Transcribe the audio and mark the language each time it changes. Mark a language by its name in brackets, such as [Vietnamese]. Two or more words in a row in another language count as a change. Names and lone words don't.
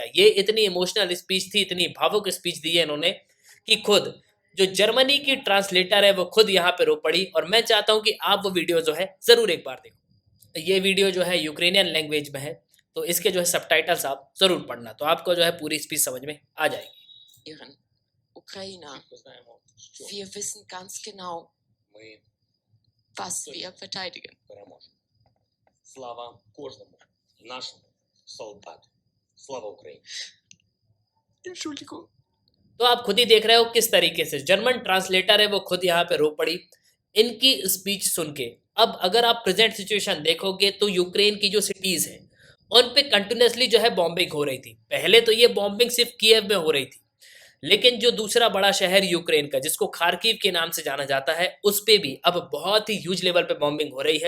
[Hindi] ये इतनी [English] emotional speech [Hindi] थी, इतनी भावुक स्पीच दी है इन्होंने कि खुद जो जर्मनी की ट्रांसलेटर है वो खुद यहाँ पे रो पड़ी। और मैं चाहता हूँ कि आप वो वीडियो जो है जरूर एक बार देखो। ये वीडियो जो है [English] Ukrainian language [Hindi] में है, तो इसके जो है सबटाइटल्स आप जरूर पढ़ना, तो आपको जो है पूरी स्पीच समझ में आ जाएगी। [German] Ihren Ukrainer. Wir wissen ganz genau, was wir verteidigen. [Ukrainian] Слава кожному нашому солдату. Слава Україні. [German] Entschuldigung. [Hindi] तो आप खुद ही देख रहे हो किस तरीके से [English] German translator [Hindi] है वो खुद यहाँ पे रो पड़ी इनकी स्पीच सुन के। अब अगर आप [English] present situation [Hindi] देखोगे तो यूक्रेन की जो सिटीज हैं उन पे कंटिन्यूसली जो है बॉम्बिंग हो रही थी। पहले तो ये बॉम्बिंग सिर्फ कीव में हो रही थी, लेकिन जो दूसरा बड़ा शहर यूक्रेन का जिसको खार्किव के नाम से जाना जाता है उस पे भी अब बहुत ही [English] huge level [Hindi] पे बॉम्बिंग हो रही है।